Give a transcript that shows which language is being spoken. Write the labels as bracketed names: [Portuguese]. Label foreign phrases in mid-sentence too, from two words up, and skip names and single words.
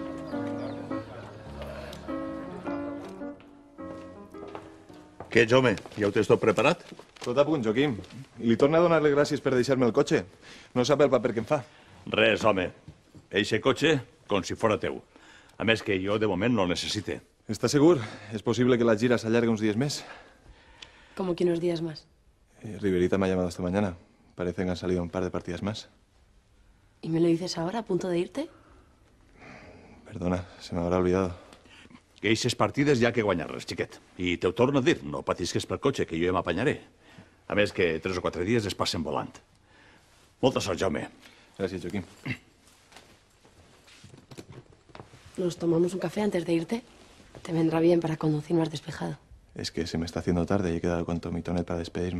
[Catalan] Què, home? Ja ho tens tot preparat? Tot a punt, Joaquim. I li torna a donar les gràcies per deixar-me el cotxe. No sap el paper que em fa. Res, home. Eixe cotxe, com si fora teu. A més que jo, de moment, no el necessite. [Spanish] ¿Está segur? ¿Es posible que la gira se alargue unos días más? ¿Cómo que unos días más? Riverita me ha llamado esta mañana. Parece que han salido un par de partidas más. ¿Y me lo dices ahora, a punto de irte? Perdona, se me habrá olvidado. [Catalan] Que eixes partides ja que guanyar-les, xiquet. I te ho torno a dir, no patisques pel cotxe, que jo ja m'apanyaré. A més que 3 o 4 dies es passen volant. Molta sort, Jaume. Gràcies, Joaquim. [Spanish] ¿Nos tomamos un café antes de irte? Te vendrá bien para conducir más despejado. Es que se me está haciendo tarde y he quedado con Tom y Tonet para despedirme.